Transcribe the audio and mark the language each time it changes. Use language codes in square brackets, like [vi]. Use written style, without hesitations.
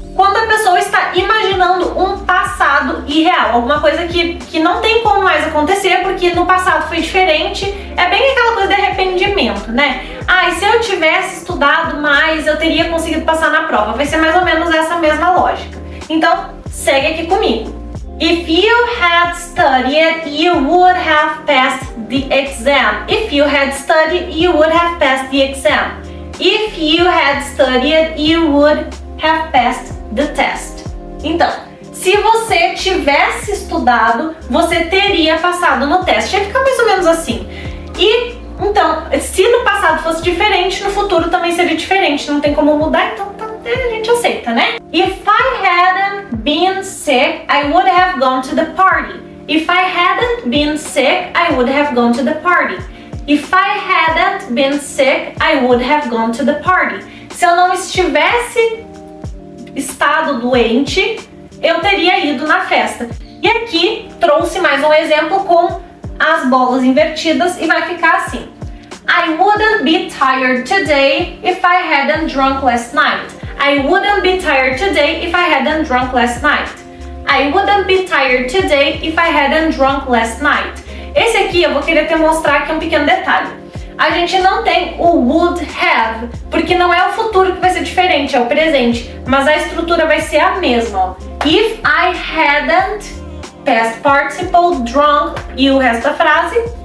[pt] Quando a pessoa está imaginando um passado irreal, alguma coisa que não tem como mais acontecer porque no passado foi diferente. É bem aquela coisa de arrependimento, né? Ah, e se eu tivesse estudado mais, eu teria conseguido passar na prova. Vai ser mais ou menos essa mesma lógica. Então, segue aqui comigo. [en] If you had studied, you would have passed the exam. If you had studied, you would have passed the exam. If you had studied, you would have passed the test. [pt] Então, se você tivesse estudado, você teria passado no teste. Vai ficar mais ou menos assim. E, então, se no passado fosse diferente, no futuro também seria diferente. Não tem como mudar, então a gente aceita, né? [en] If I hadn't been sick, I would have gone to the party. If I hadn't been sick, I would have gone to the party. If I hadn't been sick, I would have gone to the party. [pt] Se eu não tivesse estado doente, eu teria ido na festa. E aqui trouxe mais um exemplo com as bolas invertidas e vai ficar assim. [en] I wouldn't be tired today if I hadn't drunk last night. I wouldn't be tired today if I hadn't drunk last night. I wouldn't be tired today if I hadn't drunk last night. [pt] Esse aqui eu vou querer te mostrar aqui um pequeno detalhe. A gente não tem o [en] would have, [pt] porque não é o futuro que vai ser diferente, é o presente. Mas a estrutura vai ser a mesma. Ó. [en] If I hadn't, [pt] past participle, drunk e o resto da frase.